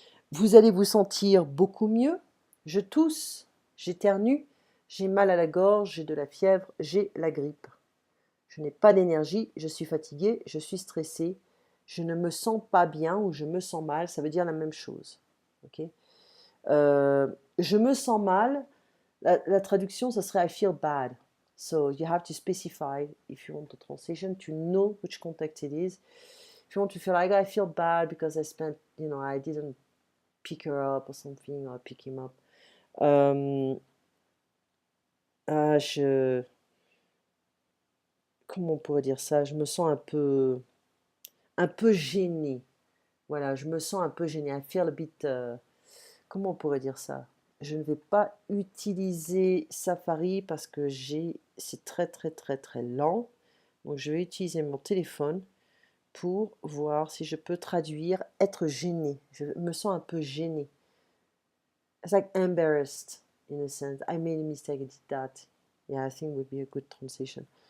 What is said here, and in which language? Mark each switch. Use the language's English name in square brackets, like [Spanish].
[French] Vous allez vous sentir beaucoup mieux. Je tousse, j'éternue, j'ai mal à la gorge, j'ai de la fièvre, j'ai la grippe. Je n'ai pas d'énergie, je suis fatiguée, je suis stressée, je ne me sens pas bien ou je me sens mal, ça veut dire la même chose. Ok. Je me sens mal, la traduction, ça serait [English] I feel bad. So you have to specify, if you want the translation, to know which context it is. If you want to feel like I feel bad because I spent, I didn't pick her up or something, or pick him up. [French] Euh, ah, comment on pourrait dire ça? Je me sens un peu gênée. Voilà, je me sens un peu gênée. [English] I feel a bit, [French] comment on pourrait dire ça? Je ne vais pas utiliser Safari parce que c'est très très très très lent. Donc je vais utiliser mon téléphone pour voir si je peux traduire être gêné. Je me sens un peu gêné. [English] It's like embarrassed in a sense. I made a mistake, I did that. Yeah, I think would be a good translation.